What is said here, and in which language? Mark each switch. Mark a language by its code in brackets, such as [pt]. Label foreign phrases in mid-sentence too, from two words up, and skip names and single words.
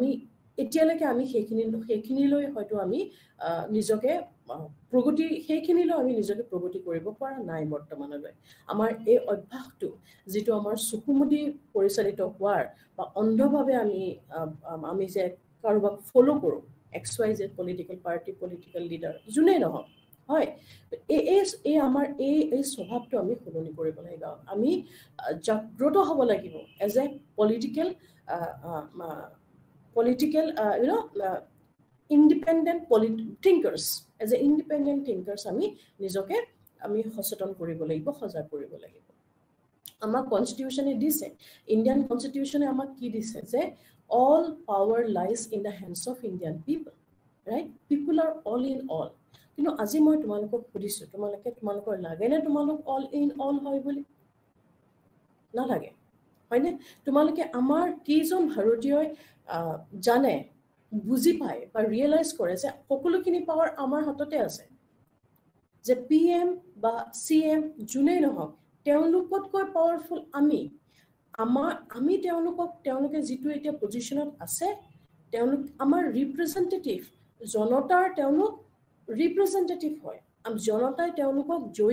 [as] আমি এতিয়ালৈকে আমি সেইখিনিলৈ হয়তো আমি নিজকে প্ৰগতি সেইখিনিলৈ আমি নিজকে প্ৰগতি কৰিব পৰা নাই বৰ্তমানলৈ আমাৰ এই অভ্যাসটো যেটো আমাৰ চকুমুদি পৰিচালিত হোৱাৰ বা অন্ধভাৱে আমি যে কাৰোবাক ফলো কৰো XYZ [en] political party political leader [as] জুনে নহয় হয় এই আমাৰ এই স্বভাৱটো আমি সলনি কৰিব লাগিব আমি জাগ্ৰত হ'ব লাগিব [en] as a political independent thinkers as a independent thinkers [as] আমি নিজকে আমি সচেতন কৰিব লাগিব সজাগ কৰিব লাগিব আমাৰ কনস্টিটিউশনে দিছে ইন্ডিয়ান কনস্টিটিউশনে আমাক কি দিছে যে [en] all power lies in the hands of Indian people right people are all in all [as] কিন্তু আজি মই তোমালোকক সুধিছো তোমালোকৰ লাগে নে তোমালোক [en] all in all [as] হয় বুলি না লাগে হয়নে তোমালোকে আমাৰ কিজন ভাৰতীয়ই জানে বুজি পায় বা ৰিয়েলাইজ কৰে যে সকলোখিনি পাৱাৰ আমাৰ হাততে আছে যে PM বা CM জুনে নহওক তেওঁলোকতকৈ পাৱাৰফুল আমি তেওঁলোকে যিটো এতিয়া পজিশনত আছে তেওঁলোক আমাৰ ৰিপ্ৰেজেন্টেটিভ জনতাৰ তেওঁলোক ৰিপ্ৰেজেন্টেটিভ হয় জনতাই তেওঁলোকক জয়ী